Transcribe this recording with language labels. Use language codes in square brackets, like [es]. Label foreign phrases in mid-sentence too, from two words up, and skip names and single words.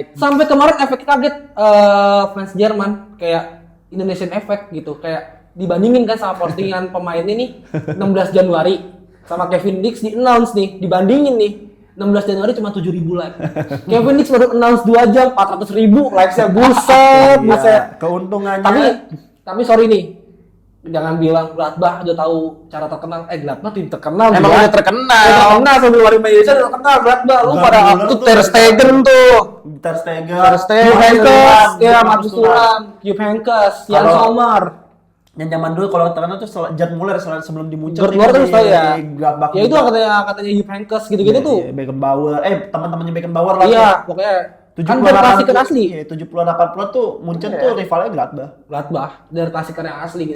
[id] Sampai kemarin efek kaget fans Jerman kayak [en] Indonesian effect [id] gitu, kayak dibandingin kan sama postingan pemain ini 16 Januari sama Kevin Dix di announce nih, dibandingin nih 16 Januari cuma 7.000 like. Kevin Dix baru announce 2 jam 400.000 likes-nya, buset. Iya, keuntungannya. Tapi sorry nih, jangan bilang Gladbach udah tahu cara terkenal. Gladbach tim terkenal. Emang gila. udah terkenal. Udah terkenal sebelum hari Indonesia udah terkenal Gladbach. Lu pada Itu Ter Stegen tuh. Ter Stegen, Ter Stegen. Jupp Heynckes, ya Marcus Marcus Thuram, Jupp Heynckes, Jan Kalau- Sommer. Yang zaman dulu kalau terkenal tuh Jan Muller sebelum di Munchen. Gerd Muller tuh tahu ya. Gladbach. Ya itu katanya Jupp Heynckes gitu-gitu tuh. Beckenbauer, teman-temannya Beckenbauer lah. Iya, pokoknya kan 70-an, dari klasiker asli. Iya, 70-an 80-an tuh Munchen tuh rivalnya Gladbach. Gladbach dari klasiker yang asli gitu.